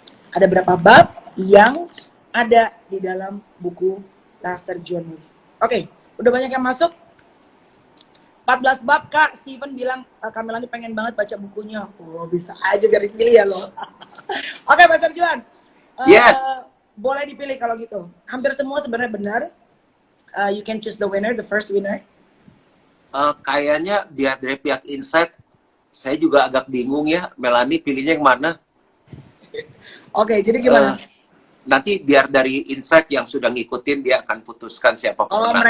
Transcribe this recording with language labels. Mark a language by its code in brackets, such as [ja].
[id] Ada berapa bab yang ada di dalam buku Pastor Juan Mogi? Oke, udah banyak yang masuk. 14 bab Kak. Steven bilang Kamelani pengen banget baca bukunya. Oh, bisa aja gak dipilih ya loh. Oke, Pastor Juan. [en] Yes. [id] Boleh dipilih kalau gitu. Hampir semua sebenarnya benar. [en] You can choose the winner, the first winner. [id] Kayaknya biar dari pihak Insight, saya juga agak bingung ya, Melanie pilihnya yang mana? Oke, jadi gimana? Nanti biar dari Insight yang sudah ngikutin, dia akan putuskan siapa pemenangnya.